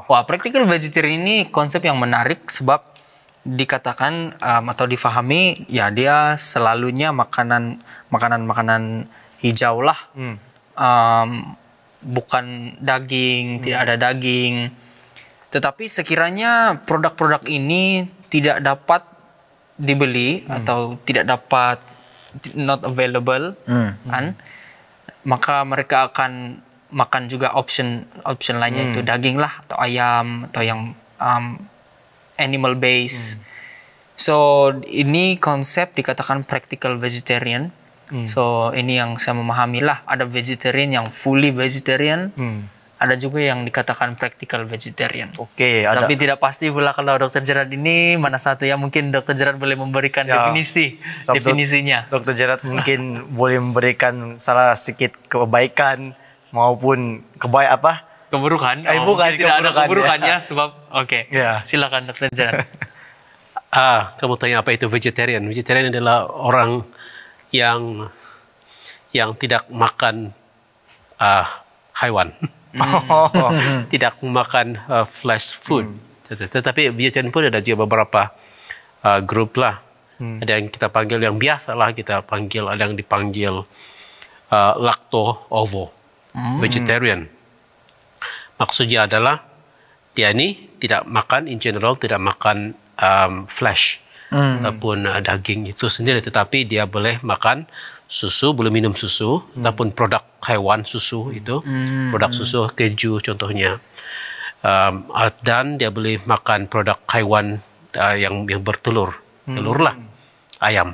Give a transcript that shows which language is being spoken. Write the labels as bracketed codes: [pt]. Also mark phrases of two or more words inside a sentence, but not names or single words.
[ms] Wah, [en] practical vegetarian [ms] ini konsep yang menarik sebab dikatakan atau difahami ya dia selalunya makanan hijau lah. Bukan daging, tidak ada daging. Tetapi sekiranya produk-produk ini tidak dapat dibeli atau tidak dapat [en] not available [ms] kan, maka mereka akan makan juga option lainnya, itu daging lah atau ayam atau yang [en] animal base. [ms] So ini konsep dikatakan [en] practical vegetarian. [ms] So ini yang saya memahami lah, ada vegetarian yang [en] fully vegetarian, [ms] ada juga yang dikatakan [en] practical vegetarian. [ms] Oke, ada. Tapi tidak pasti pula kalau Dokter Gerard ini mana satu yang mungkin Dokter Gerard boleh memberikan definisinya. Dokter Gerard mungkin boleh memberikan salah sedikit kebaikan maupun Keburukan. Bukan tidak ada keburukan, keburukannya sebab Ya. silakan Dokter Gerard. Kamu tanya apa itu vegetarian? Vegetarian adalah orang yang tidak makan haiwan. Tidak makan [en] flesh food. [ms] Tetapi vegetarian pun ada juga beberapa grup lah. Ada yang kita panggil yang biasa lah kita panggil, ada yang dipanggil [en] lacto-ovo vegetarian. [ms] Maksudnya adalah dia ini tidak makan, [en] in general [ms] tidak makan flesh ataupun daging itu sendiri, tetapi dia boleh makan susu, boleh minum susu ataupun produk haiwan susu itu, produk susu keju contohnya, dan dia boleh makan produk haiwan yang bertelur, telur lah, ayam.